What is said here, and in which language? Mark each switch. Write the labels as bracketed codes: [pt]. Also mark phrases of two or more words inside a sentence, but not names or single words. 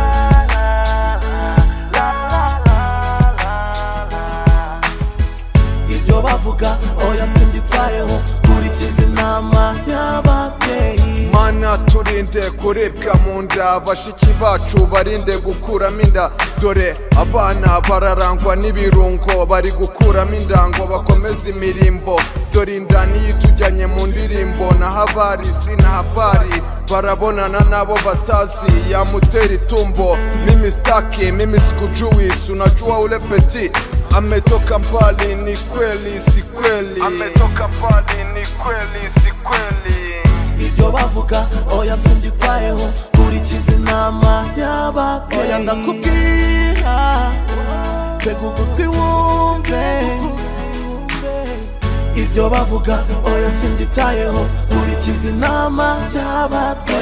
[rw] Ibyo bavuga oya simbyitayeho kurikiza inama y'ababyeyi. Mana turinde kuribwa mu nda, bashiki bacu barinde gukuramo inda. Dore abana bararangwa n'ibirungo, bari gukuramo indango bakomeza imirimbo. Dore inda niyo itujyanye mu ndirimbo, [sw] na habari sina habari. [rw] Barabonana nabo batazi, yamutera itumbo. [sw] Mimi staki, mimi sikujuis, unajua ule petit ametoka mbali, ni kweli si kweli. Ametoka mbali, ni kweli si kweli. [rw] Ibyo bavuga oya simbyitayeho kurikiza inama y'ababyeyi. Oya ndakubwira tega ugutwi wumve ibyo bavuga oya simbyitayeho kurikiza inama y'ababyeyi.